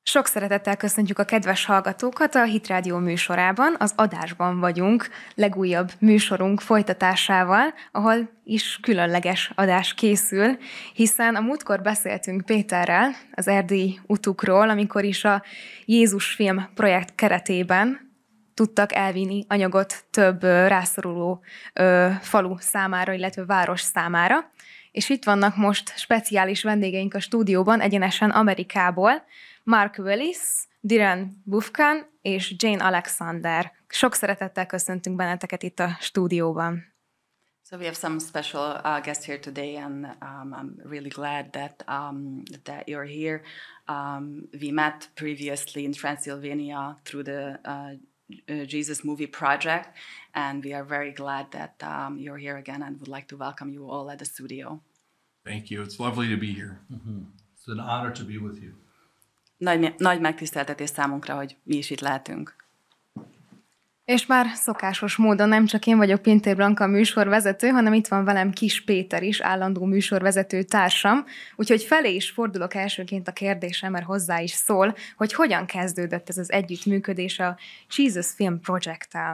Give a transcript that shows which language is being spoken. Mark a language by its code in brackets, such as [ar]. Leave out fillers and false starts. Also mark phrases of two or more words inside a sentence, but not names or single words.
[hu] Sok szeretettel köszöntjük a kedves hallgatókat a Hit Rádió műsorában, az Adásban vagyunk, legújabb műsorunk folytatásával, ahol is különleges adás készül, hiszen a múltkor beszéltünk Péterrel az erdélyi utukról, amikor is a Jézus film projekt keretében tudtak elvinni anyagot több rászoruló falu számára, illetve város számára. És itt vannak most speciális vendégeink a stúdióban, egyenesen Amerikából, Mark Willis, Diren Bufkan és Jane Alexander. Sok szeretettel köszöntünk benneteket itt a stúdióban. [en] So we have some special guests here today, and I'm really glad that you're here. We met previously in Transylvania through the Jesus Movie Project, and we are very glad that you're here again, and would like to welcome you all at the studio. Thank you. It's lovely to be here. Mm-hmm. It's an honor to be with you. [hu] Nagy megtiszteltetés számunkra, hogy mi is itt lehetünk. És már szokásos módon nem csak én vagyok Pintér Blanka a műsorvezető, hanem itt van velem Kis Péter is, állandó műsorvezető társam. Úgyhogy felé is fordulok elsőként a kérdésem, mert hozzá is szól, hogy hogyan kezdődött ez az együttműködés a [en] Jesus Film Project- [hu] tel.